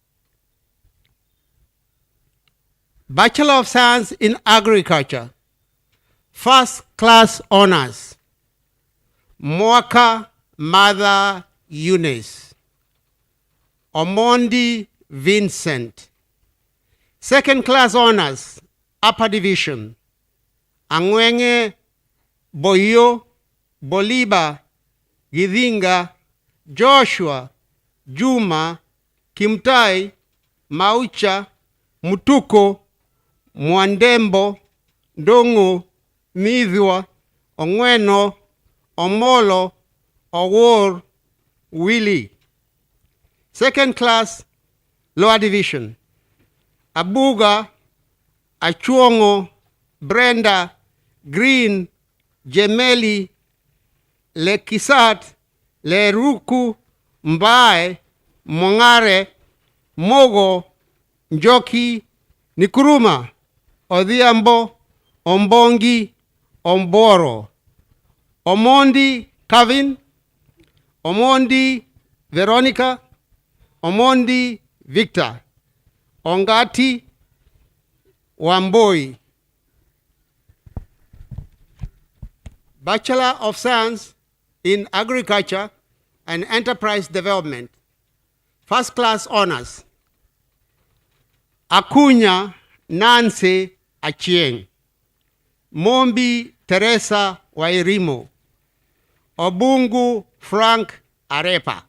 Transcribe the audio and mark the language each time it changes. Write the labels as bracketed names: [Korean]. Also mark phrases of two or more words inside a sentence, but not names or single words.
[English] Bachelor of Science in Agriculture, First Class Honors, Mwaka Mother Eunice, Omondi Vincent. Second Class Honors, Upper Division, Angwenge Boyo Boliba Githinga Joshua Juma Kimtai Maucha Mutuko Mwandembo Ndongo Mithwa Ongweno Omolo Owor Willie. Second Class Lower Division. Abuga, Achuongo, Brenda, Green, Jemeli, Lekisat, Leruku, Mbae, Mongare, Mogo, Njoki, Nikuruma, Odhiambo, Ombongi, Omboro, Omondi, Kevin, Omondi, Veronica, Omondi, Victor, Ongati, Wamboi. Bachelor of Science in Agriculture and Enterprise Development, First Class Honors, Akunya Nancy Achieng, Mombi Teresa Wairimo, Obungu Frank Arepa.